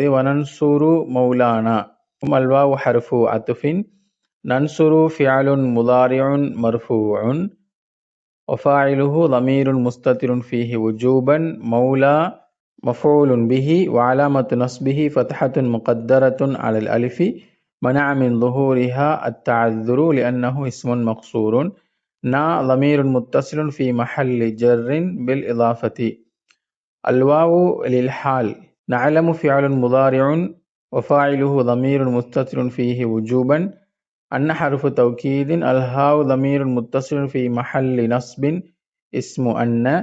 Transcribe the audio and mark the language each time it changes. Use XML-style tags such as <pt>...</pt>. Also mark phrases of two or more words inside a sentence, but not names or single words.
<ar>وننصر مولانا الواو حرف عطف ننصر فعل مضارع مرفوع وفاعله ضمير مستتر فيه وجوبا مولى مفعول به وعلامة نصبه فتحة مقدرة على الألف منع من ظهورها التعذر لأنه اسم مقصور نا ضمير متصل في محل جر بالإضافة الواو للحال نعلم فعل مضارع وفاعله ضمير متصل فيه وجوبا أن حرف توكيد الهاء ضمير متصل في محل نصب اسم أن</ar>